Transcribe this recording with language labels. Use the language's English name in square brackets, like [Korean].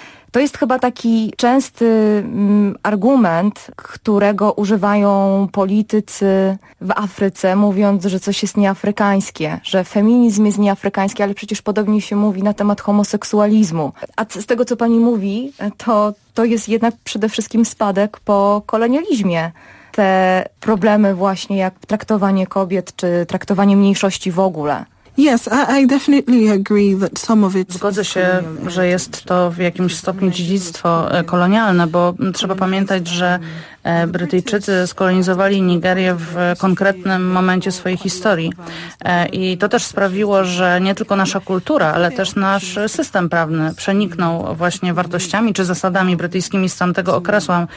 [Polish] To jest chyba taki częsty argument, którego używają politycy w Afryce, mówiąc, że coś jest nieafrykańskie, że feminizm jest nieafrykański, ale przecież podobnie się mówi na temat homoseksualizmu. A z tego, co pani mówi, to jest jednak przede wszystkim spadek po kolonializmie. Te problemy właśnie jak traktowanie kobiet czy traktowanie mniejszości w ogóle. [English] Yes, I definitely agree that some of it. [Polish] Zgodzę się, że jest to w jakimś stopniu dziedzictwo kolonialne, bo trzeba pamiętać, że Brytyjczycy skolonizowali Nigerię w konkretnym momencie swojej historii. I to też sprawiło, że nie tylko nasza kultura, ale też nasz system prawny przeniknął właśnie wartościami czy zasadami brytyjskimi z tamtego okresu.